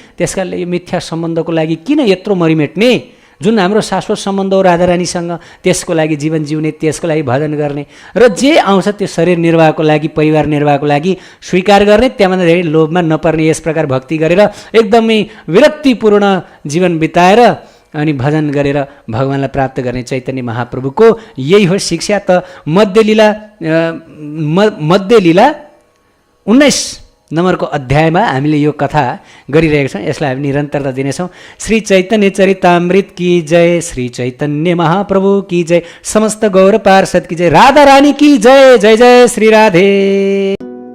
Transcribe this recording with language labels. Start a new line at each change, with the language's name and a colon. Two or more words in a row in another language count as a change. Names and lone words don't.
Nepali: त्यस कारणले यो मिथ्या सम्बन्धको लागि किन यत्रो मरिमेट्ने? जुन हाम्रो शाश्वत सम्बन्ध हो राधारानीसँग, त्यसको लागि जीवन जिउने, त्यसको लागि भजन गर्ने, र जे आउँछ त्यो शरीर निर्वाहको लागि, परिवार निर्वाहको लागि स्वीकार गर्ने, त्यहाँभन्दा धेरै लोभमा नपर्ने, यस प्रकार भक्ति गरेर एकदमै विरक्तिपूर्ण जीवन बिताएर अनि भजन गरेर भगवानलाई प्राप्त गर्ने चैतन्य महाप्रभुको यही हो शिक्षा। त मध्यलीला 19 नम्बरको अध्यायमा हामीले यो कथा गरिरहेका छौँ। यसलाई हामी निरन्तरता दिनेछौँ।
Hindi: श्री चैतन्य चरितामृत की जय, श्री चैतन्य महाप्रभु की जय, समस्त गौर पार्षद की जय, राधा रानी की जय, जय जय श्री राधे।